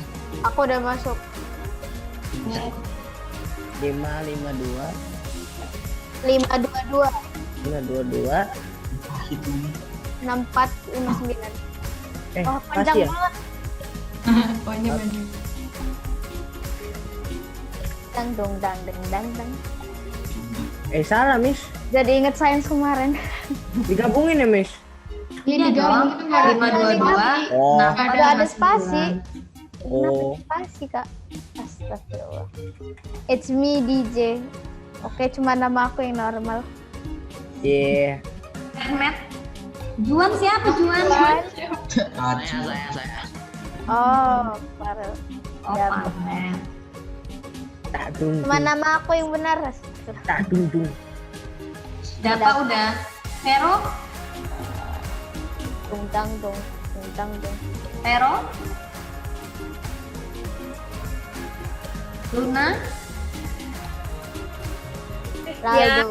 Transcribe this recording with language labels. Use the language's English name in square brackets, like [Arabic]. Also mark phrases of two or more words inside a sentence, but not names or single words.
[Indonesian] Aku udah masuk. Ini 552 522 522. itu 6459. Oh, Masih panjang ya? banget. Pokoknya banyak. Dang dong dang dang dang dang. Salah Miss. Jadi inget sains kemarin. Digabungin ya Miss. Iya dong. digabung kan 522. Oh. Ada spasi. Oh. Spasi kak. Astagfirullah. [English] It's me DJ. [Indonesian] Oke, cuma nama aku yang normal. Iya. Ahmed. Juan siapa Juan? Acu. Oh, Farel. Oh, Ya, Ahmed. Tak dung Cuma dung. nama aku yang benar. Tak dung dung. Dapa udah. Vero? Dung dang dong, dung dang dong. Vero? Luna? Laldo.